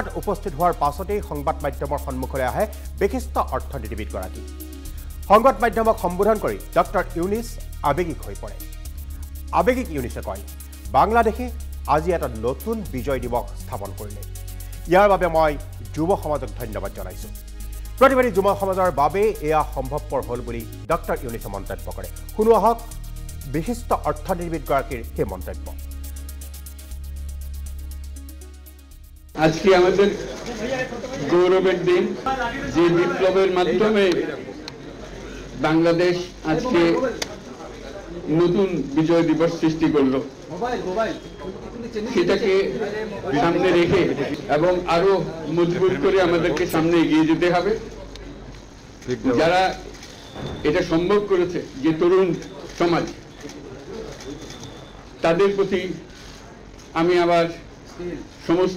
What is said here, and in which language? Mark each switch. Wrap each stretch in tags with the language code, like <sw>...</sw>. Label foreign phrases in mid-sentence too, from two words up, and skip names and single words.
<as>উপস্থিত হোৱাৰ পাছতেই সংবাদ মাধ্যমৰ সন্মুখলৈ আহে বিশিষ্ট অৰ্থনীতিবিদগৰাকী সংবাদ মাধ্যমক সম্বোধন কৰি ডক্টৰ ইউনিছ আৱেগিক হৈ পৰে আৱেগিক ইউনিছে কয় বাংলাদেশে আজি এটা নতুন বিজয় দিৱস স্থাপন কৰিলে ইয়াৰ বাবে মই যুৱ সমাজক ধন্যবাদ জনাইছোঁ প্ৰতিবাদী যুৱ সমাজৰ বাবে এয়া সম্ভৱপৰ হ'ল বুলি ডক্টৰ ইউনিছে মন্তব্য কৰে শুনো আহক বিশিষ্ট অৰ্থনীতিবিদগৰাকীৰ সেই মন্তব্য</as> <bn>আজকে আমাদের গৌরবের দিন যে বিপ্লবের মাধ্যমে বাংলাদেশ আজকে নতুন বিজয় দিবস সৃষ্টি করলো সেটাকে সামনে রেখে এবং আরো মজবুত করে আমাদেরকে সামনে এগিয়ে যেতে হবে যারা এটা সম্ভব করেছে যে তরুণ সমাজ তাদের প্রতি আমি আবার সমস্ত</bn>